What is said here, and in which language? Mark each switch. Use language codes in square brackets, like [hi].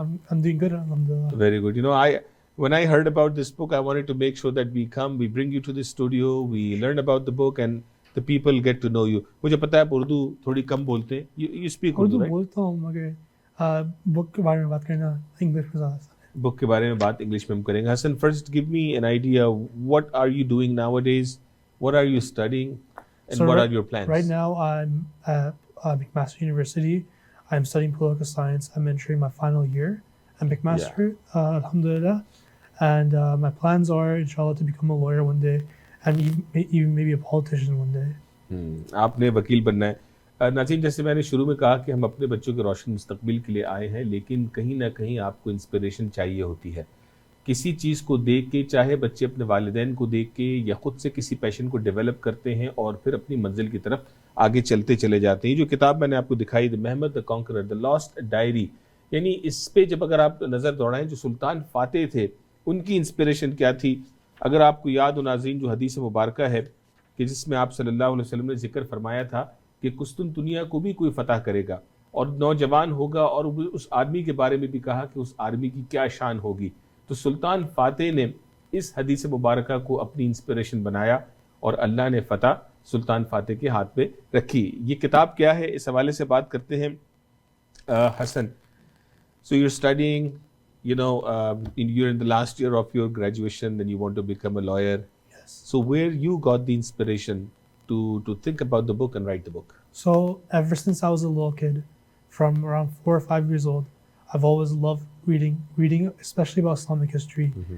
[en] I'm doing good, alhamdulillah. Very good. You know, when I heard about this book, I wanted to make sure that we bring you to the studio, we learn about the book and the people get to know you. [ur] مجھے پتا ہے آپ اردو تھوڑی کم بولتے ہیں. [en] You speak [ur] Urdu [en] right? [ur] بولتا ہوں مگر بک کے بارے میں بات کرنا انگلش میں زیادہ آسان ہے. بک کے بارے میں بات انگلش میں ہم کریں گے. [en] Hasan, first give me an idea, what are you doing nowadays, what are you studying and what are your plans? Right now I'm at McMaster University. I'm studying political science. I'm entering my final year at McMaster, alhamdulillah. And my plans are, inshallah, to become a lawyer one day and even maybe a politician one day. [ur] آپ نے وکیل بننا ہے. ناظرین, جیسے میں نے شروع میں کہا کہ ہم اپنے بچوں کے روشن مستقبل کے لیے آئے ہیں، لیکن کہیں نہ کہیں آپ کو انسپریشن چاہیے ہوتی ہے. کسی چیز کو دیکھ کے، چاہے بچے اپنے والدین کو دیکھ کے یا خود سے کسی پیشن کو ڈیولپ کرتے ہیں اور پھر اپنی منزل کی طرف آگے چلتے چلے جاتے ہیں. جو کتاب میں نے آپ کو دکھائی، محمد دا کانکرر، دا لاسٹ ڈائری، یعنی اس پہ جب اگر آپ نظر دوڑائیں جو سلطان فاتح تھے ان کی انسپریشن کیا تھی. اگر آپ کو یاد ہو ناظرین، جو حدیث مبارکہ ہے کہ جس میں آپ صلی اللہ علیہ وسلم نے ذکر فرمایا تھا کہ قسطنطنیہ کو بھی کوئی فتح کرے گا اور نوجوان ہوگا، اور اس آدمی کے بارے میں بھی کہا کہ اس آدمی کی کیا شان ہوگی. تو سلطان فاتح نے اس حدیث مبارکہ کو اپنی انسپریشن بنایا اور اللہ نے فتح سلطان فاتح کے ہاتھ پہ رکھی. یہ کتاب کیا ہے، اس حوالے سے بات کرتے ہیں. [en] Hasan, so you're studying, you're in the last year of your graduation and you want to become a lawyer. Yes. So where you got the inspiration to think about the book and write the book? So ever since I was a little kid, from around 4 or 5 years old, I've always loved reading especially about Islamic history.